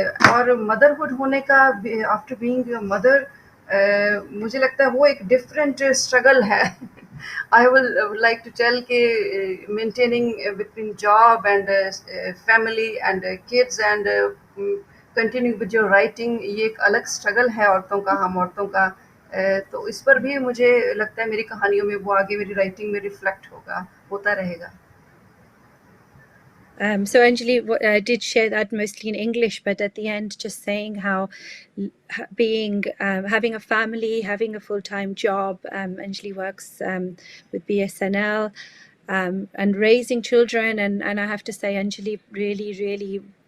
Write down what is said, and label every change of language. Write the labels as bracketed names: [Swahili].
[Hindi] और motherhood होने का [English] after being a mother, [Hindi] मुझे लगता है वो एक different struggle है. [English] I would like to tell [Hindi] कि [English] maintaining between job and family and kids and continuing with your writing, [Hindi] ये एक अलग [English] struggle [Hindi] है औरतों का, हम औरतों का. तो इस पर भी मुझे लगता है मेरी कहानियों में वो आगे मेरी writing में reflect होता रहेगा. [English] So Anjali did share that mostly in English, but at the end, just saying how having a family, having a full-time job, Anjali works with BSNL and raising children, and I have to say, Anjali really